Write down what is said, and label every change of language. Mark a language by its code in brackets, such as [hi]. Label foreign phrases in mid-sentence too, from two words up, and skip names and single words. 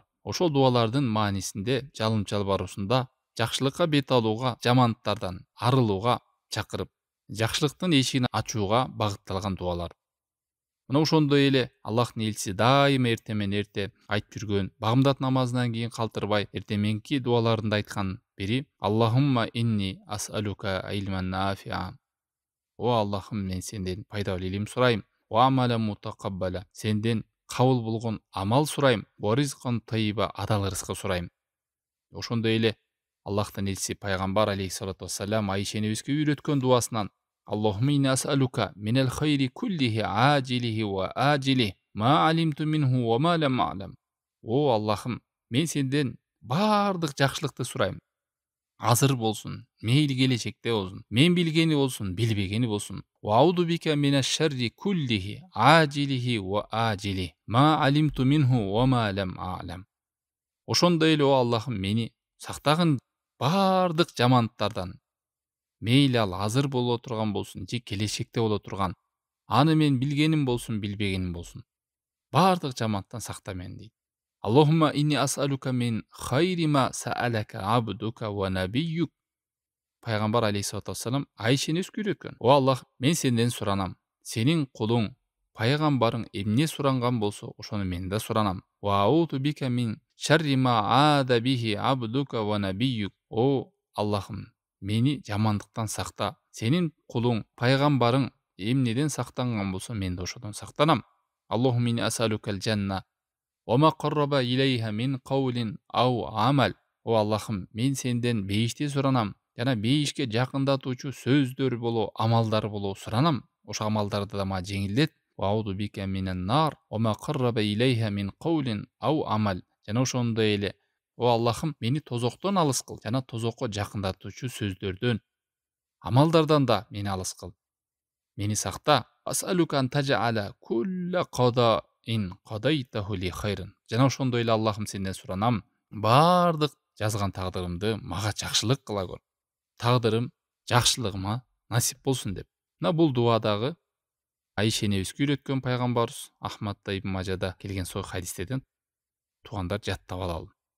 [ky] Ошол дуалардын маанисинде, жалынып жалбаруусунда жакшылыкка бет алууга, жамандыктардан арылууга чакырып, жакшылыктын эшигин ачууга багытталган дуалар. Мына ошондой эле Аллахтын элчиси дайыма эртең менен эрте айтып жүргөн, багымдат намазынан кийин калтырбай эртең мененки дуаларында айткан бири: [ar] "اللهم إني أسألك علما نافعا". [ky] О Аллахым, мен сенден пайдалуу илим сурайм. [ar] وعملا متقبلا. [ky] Сенден кабыл болгон амал сурайм. [ar] ورزقا طيبا, [ky] адал рызкы сурайм. Ошондой эле Аллахтын элчиси пайгамбар [ar] عليه الصلاة والسلام [ky] Айша энебизге үйрөткөн дуасынан: [ar] "اللهم إني أسألك من الخير كله عاجله وآجله ما علمت منه وما لم أعلم". [ky] О Аллахым, мен сенден баардык жакшылыкты сурайм. Азыр болсун, мейли келечекте болсун, мен билгени болсун, билбегени болсун. [ar] وأعوذ بك من الشر كله عاجله وآجله ما علمت منه وما لم أعلم. [ky] Ошондой эле о Аллахым, мени сактагын баардык жамандыктардан. Мейли ал азыр боло турган болсун же келечекте боло турган. Аны мен билгеним болсун, билбегеним болсун. Баардык жамандыктан сакта мени дейт. [ar] اللهم إني أسألك من خير ما سألك عبدك ونبيك. [ky] Пайгамбар [ar] عليه الصلاة والسلام [ky] Айша энебизге үйрөткөн: "О Аллах, мен сенден суранам. Сенин кулуң, пайгамбарың эмне суранган болсо, ошону мен да суранам. [ar] وأعوذ بك من شر ما عاذ به عبدك ونبيك". [ky] О Аллахым, мени жамандыктан сакта. Сенин кулуң, пайгамбарың эмнеден сактанган болсо, мен да ошодон сактанам. [ar] اللهم إني أسألك الجنة وما قرب إليها من قول أو عمل. [ky] О Аллахым, мен сенден бейишти суранам жана бейишке жакындатуучу сөздөр боло, амалдар боло суранам. Ошо амалдарды да мага жеңилдет. [ar] وأعوذ بك من النار وما قرب إليها من قول أو عمل. [ky] Жана ошондой эле о Аллахым, мени тозоктон алыс кыл жана тозокко жакындатуучу сөздөрдөн, амалдардан да мени алыс кыл. Мени сакта. [ar] أسألك أن تجعل كل قضاء قضيته لي خيرا. [ky] Жана ошондой эле Аллахым, сенден суранам, баардык жазган тагдырымды мага жакшылык кыла көр. Тагдырым жакшылыгыма насип болсун деп. Мына бул дуадагы Айша энебизге үйрөткөн пайгамбарыбыз Ахмадда ибн Мажада келген сой хадистерден туугандар жаттап алалы.